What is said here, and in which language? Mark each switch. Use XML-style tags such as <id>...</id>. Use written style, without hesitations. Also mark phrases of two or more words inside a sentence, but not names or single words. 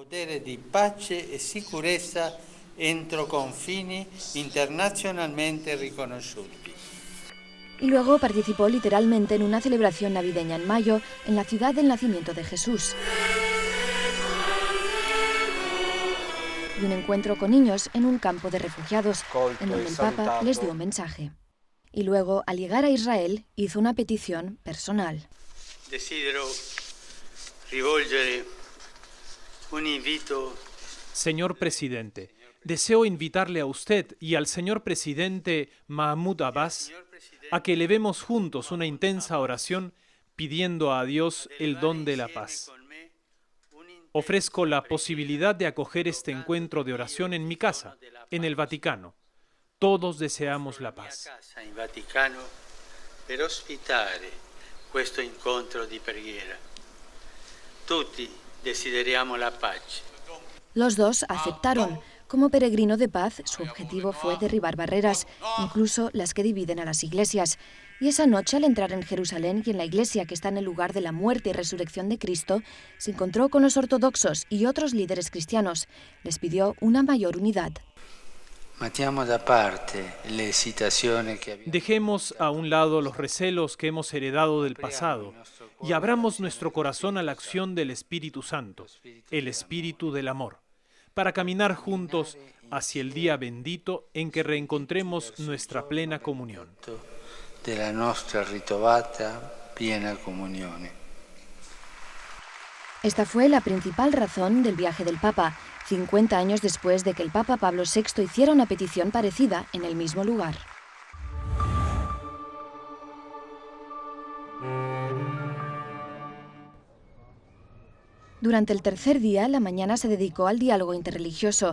<es>Y luego participó literalmente en una celebración navideña en mayo en la ciudad del nacimiento de Jesús. Y un encuentro con niños en un campo de refugiados, en donde el Papa les dio un mensaje. Y luego, al llegar a Israel, hizo una petición personal.</es> <it>Desidero rivolgere un invito.</it> <es>Señor presidente, deseo invitarle a usted y al señor presidente Mahmoud Abbas a que elevemos juntos una intensa oración pidiendo a Dios el don de la paz. Ofrezco la posibilidad de acoger este encuentro de oración en mi casa, en el Vaticano. Todos deseamos la paz.</es> <it>In Vaticano per ospitare questo incontro di preghiera. Tutti desideriamo la pace.</it> <es>Los dos aceptaron. Como peregrino de paz, su objetivo fue derribar barreras, incluso las que dividen a las iglesias. Y esa noche, al entrar en Jerusalén y en la iglesia que está en el lugar de la muerte y resurrección de Cristo, se encontró con los ortodoxos y otros líderes cristianos. Les pidió una mayor unidad. Dejemos a un lado los recelos que hemos heredado del pasado y abramos nuestro corazón a la acción del Espíritu Santo, el Espíritu del amor, para caminar juntos hacia el día bendito en que reencontremos nuestra plena comunión.</es> <it>De la nostra ritrovata piena comunione.</it> <es>Esta fue la principal razón del viaje del Papa, 50 años después de que el Papa Pablo VI hiciera una petición parecida en el mismo lugar. Durante el tercer día, la mañana se dedicó al diálogo interreligioso.</es>